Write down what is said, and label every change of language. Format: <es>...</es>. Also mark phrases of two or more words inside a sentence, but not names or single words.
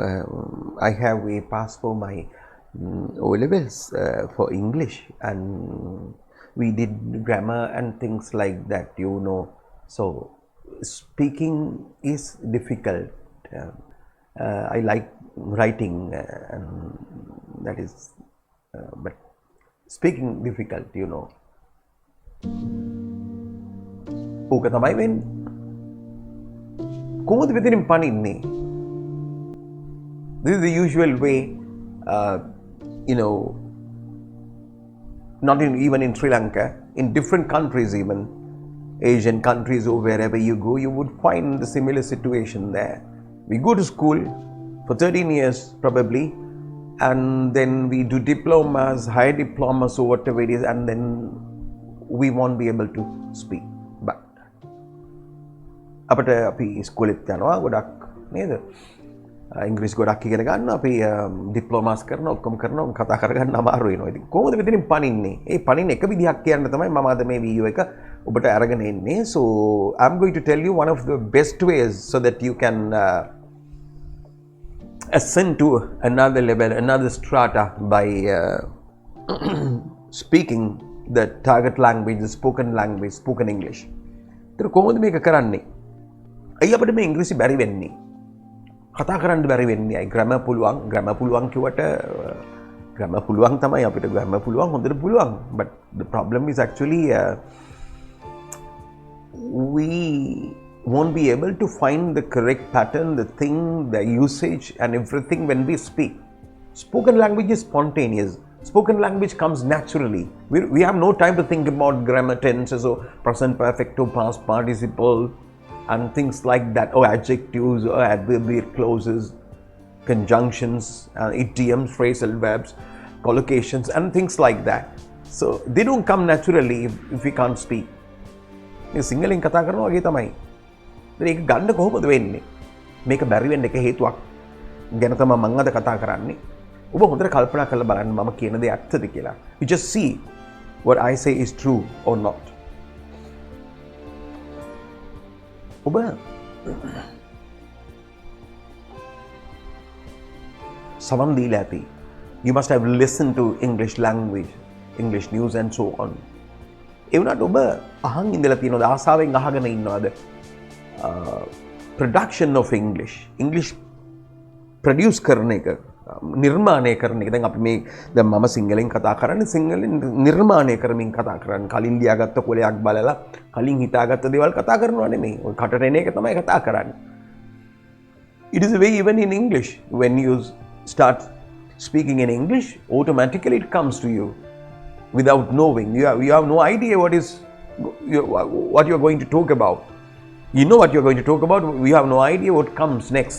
<en>I have a pass for my O levels for English, and we did grammar and things like that. So speaking is difficult. I like writing, and that is, but speaking difficult.</en> <si>ඕක තමයි වෙන්නේ. කොහොමද මෙතනින් පනින්නේ?</si> <en>This is the usual way, you know, not even in Sri Lanka, in different countries, even Asian countries or wherever you go, you would find the similar situation there. We go to school for 13 years probably, and then we do diplomas, higher diplomas or whatever it is, and then we won't be able to speak.</en> <si>But අපට අපි ස්කෝලෙත් යනවා ගොඩක් නේද? ඉංග්‍රීසි ගොඩක් ඉගෙන ගන්න අපි ඩිප්ලෝමාස් කරනවා ඔක්කොම කරනවා කතා කරගන්න අමාරු වෙනවා. ඉතින් කොහොමද මෙතනින් පනින්නේ? ඒ පනින්න එක විදිහක් කියන්න තමයි මම අද මේ වීඩියෝ එක ඔබට අරගෙන එන්නේ.</si> <en>So I'm going to tell you one of the best ways so that you can ascend to another level, another strata by speaking the target language, the spoken language, spoken English.</en> <si>ඒතර කොහොමද මේක කරන්නේ? අයි අපිට මේ ඉංග්‍රීසි බැරි වෙන්නේ. කතා කරන්න බැරි වෙන්නේ. අයි ග්‍රැමර් පුළුවන් කිව්වට ග්‍රැමර් පුළුවන් තමයි අපිට ග්‍රැමර් පුළුවන් හොඳට පුළුවන්.</si> <en>But the problem is actually we won't be able to find the correct pattern, the thing, the usage and everything when we speak. Spoken language is spontaneous. Spoken language comes naturally. We have no time to think about grammar, tenses or present perfect or past participle and things like that, or adjectives or adverbial clauses, conjunctions, idioms, phrasal verbs, collocations and things like that. So they don't come naturally if we can't speak.</en> <si>මේ සිංහලෙන් කතා කරනවා වගේ තමයි. ඒක ගන්න කොහොමද වෙන්නේ? මේක බැරි වෙන්න එක හේතුවක් ගැන තමයි මම අද කතා කරන්නේ. ඔබ හොඳට කල්පනා කරලා බලන්න මම කියන දේ ඇත්තද කියලා.</si> <en>You just see what I say is true or not.</en> <si>ඔබ සමන් දීලා ඇති.</si> <en>You must have listened to English language, English news and so on.</en> <si>ඒ වුණාට ඔබ අහන් ඉඳලා තියෙනවද? ආසාවෙන් අහගෙන ඉන්නවද?</si> <en>Production of English produce</en> <si>කරන එක, නිර්මාණය කරන එක. දැන් අපි මේ දැන් මම සිංහලෙන් කතා කරන්නේ සිංහලෙන් නිර්මාණය කරමින් කතා කරන්නේ. කලින් ලියාගත්ත කොලයක් බලලා කලින් හිතාගත්ත දේවල් කතා කරනවා නෙමෙයි. ඔය කටට එන එක තමයි කතා කරන්නේ.</si> <en>It is a way even in English. When you start speaking in English, automatically it comes to you without knowing. You have no idea what you are going to talk about. You know what you are going to talk about. You have no idea what comes next.</en>